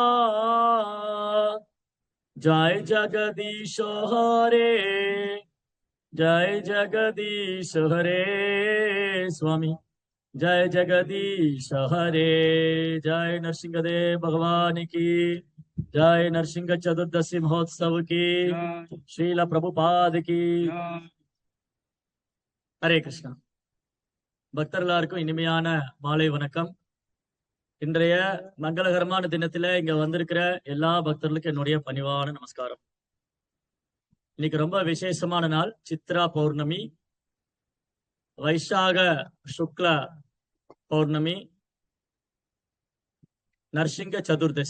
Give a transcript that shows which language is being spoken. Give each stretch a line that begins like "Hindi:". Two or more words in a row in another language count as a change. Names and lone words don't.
Hindi: जय जगदीश हरे जय जगदीश हरे स्वामी जय जगदीश हरे। जय नरसिंहदेव भगवान की जय। नरसिंह चतुर्दशी महोत्सव की श्रील प्रभुपाद की हरे कृष्णा।
Tamil: பக்தர்களுக்கும் இனிமையான மாலை வணக்கம். இன்றைய மங்களகரமான தினத்துல இங்க வந்திருக்கிற எல்லா பக்தர்களுக்கும் என்னுடைய பணிவான நமஸ்காரம். இன்னைக்கு ரொம்ப விசேஷமான நாள், சித்ரா பௌர்ணமி, வைசாக சுக்ல பௌர்ணமி, நரசிங்க சதுர்தசி.